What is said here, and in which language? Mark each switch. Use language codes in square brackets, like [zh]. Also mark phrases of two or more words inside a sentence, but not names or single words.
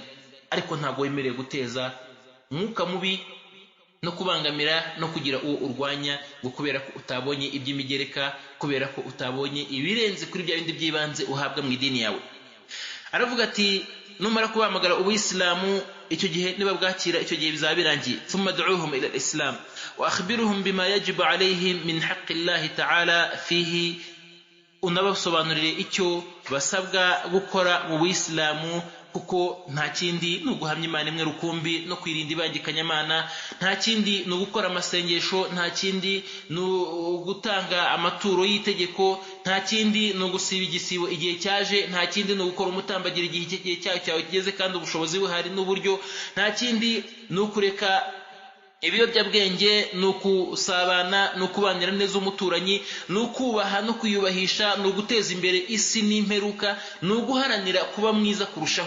[rw] Ariko ntabwo wemerewe guteza umwuka mubi no kubangamira no kugira uwo urwanya, ngo kubera ko utabonye iby'imigereka, kubera ko utabonye ibirenze kuri bya bindi by'ibanze uhabwa mu idini yawe. Aravuga ati numara kubahamagara ubuyisilamu, icyo gihe niba bwakira, icyo gihe bizaba birangiye. [ar] ثم ادعهم إلى الإسلام وأخبرهم بما يجب عليهم من حق الله تعالى فيه, [rw] unabasobanurire icyo basabwa gukora mu buyisilamu, kuko nta kindi ni uguhamya Imana imwe rukumbi no kwirinda ibangikanyamana, nta kindi ni ugukora amasengesho, nta kindi ni ugutanga amaturo y'itegeko, nta kindi ni ugusiba igisibo igihe cyaje, nta kindi ni ugukora umutambagiro igihe cyawe kigeze kandi ubushobozi buhari n'uburyo, nta kindi ni ukureka ibiyobyabwenge, ni ukusabana, ni ukubanira neza umuturanyi, ni ukubaha no kwiyubahisha, ni uguteza imbere isi n'imperuka, ni uguharanira kuba mwiza kurushaho.